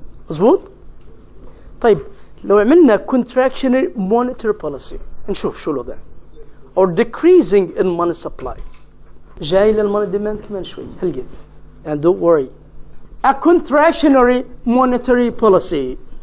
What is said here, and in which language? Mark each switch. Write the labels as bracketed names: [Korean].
[Arabic] مظبوط؟ طيب لو عملنا [English] contractionary monetary policy [Arabic] نشوف شو الوضع. [English] Or decreasing in money supply. [Arabic] جاي للموني ديماند كمان شوي هلقيت. [English] And don't worry. A contractionary monetary policy.